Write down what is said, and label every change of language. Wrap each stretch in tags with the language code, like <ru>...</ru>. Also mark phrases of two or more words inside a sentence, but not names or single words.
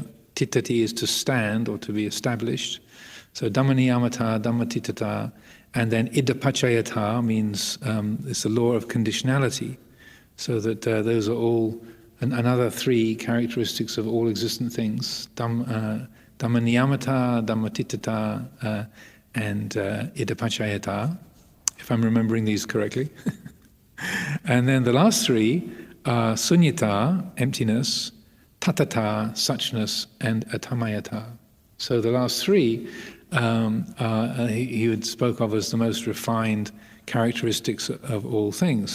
<en>Titati is to stand or to be established.</en> <pi>So Dhamma niyamata, Dhamma titata,</pi> <en>and then idapachayata means it's the law of conditionality. So that those are all another 3 characteristics of all existent things:</en> <pi>Dhamma niyamata, Dhamma titata,</pi> <en>and idapachayata, if I'm remembering these correctly. And then the last 3 are sunyata, emptiness, tatata, suchness, and atamayata. So the last 3 he would spoke of as the most refined characteristics of all things.</en>